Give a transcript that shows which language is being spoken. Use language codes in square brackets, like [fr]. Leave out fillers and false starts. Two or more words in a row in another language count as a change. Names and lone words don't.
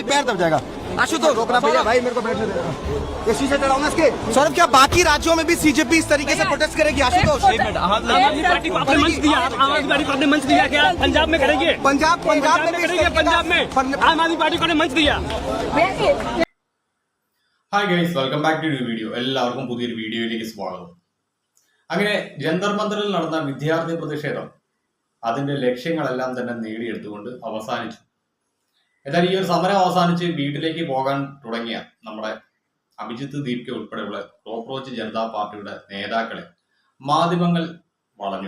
[hi] पैर दब जाएगा। आशुतोष भैया, भाई मेरे को बैठने दे। इसी से चढ़ाऊंगा इसके। सौरभ, क्या बाकी राज्यों में भी सीजेपी इस तरीके से प्रोटेस्ट करेगी? आशुतोष, आम आदमी पार्टी को आपने मंच दिया, आम आदमी पार्टी को आपने मंच दिया, क्या पंजाब में करेंगे? पंजाब में करेंगे, पंजाब में आम आदमी पार्टी को मंच दिया। [en] Hi guys, welcome back to new video. [ml] എല്ലാവർക്കും പുതിയൊരു വീഡിയോയിലേക്ക് സ്വാഗതം. അങ്ങനെ ജന്തർ മന്ദറിൽ നടന്ന വിദ്യാർത്ഥി പ്രതിഷേധം അതിന്റെ ലക്ഷ്യങ്ങളെല്ലാം തന്നെ നേടിയെടുത്തുകൊണ്ട് അവസാനിച്ചു. എന്നാൽ ഈ ഒരു സമരം അവസാനിച്ച് വീട്ടിലേക്ക് പോകാൻ തുടങ്ങിയ നമ്മുടെ അഭിജിത്ത് ദീപ്ക ഉൾപ്പെടെയുള്ള കോക്രോച്ച് ജനതാ പാർട്ടിയുടെ നേതാക്കളെ മാധ്യമങ്ങൾ വളഞ്ഞു.